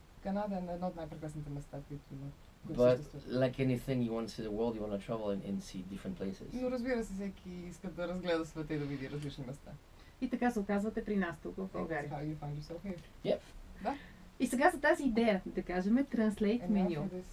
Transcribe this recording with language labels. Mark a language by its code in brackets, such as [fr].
[bg] Канада е едно от най-прекрасните места, които има. [en] But like anything you want to see the world, you want to travel and see different places. [bg] Но разбира се, всеки иска да разгледа света и да види различни места. И така се оказвате при нас тук в България. [en] Yep. [bg] Да. И сега за тази идея, да кажем, Translate Menu.